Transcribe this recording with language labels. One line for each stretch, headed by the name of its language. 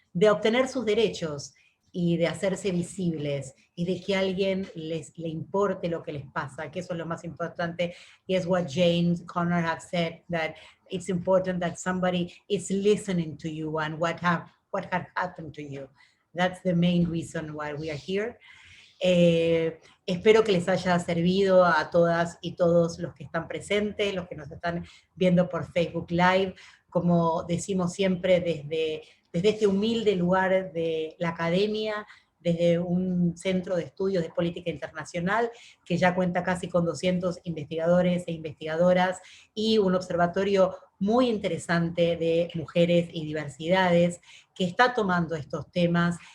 Spanish: obtener sus derechos y de hacerse visibles, y de que a alguien le importe lo que les pasa, que eso es lo más importante, y es
English: what Jane Conner have said, that it's important that somebody is listening to you and what had happened to you. That's the main reason why we are here.
Spanish: Espero que les haya servido a todas y todos los que están presentes, los que nos están viendo por Facebook Live, como decimos siempre desde este humilde lugar de la academia, desde un centro de estudios de política internacional que ya cuenta casi con 200 investigadores e investigadoras y un observatorio muy interesante de mujeres y diversidades que está tomando estos temas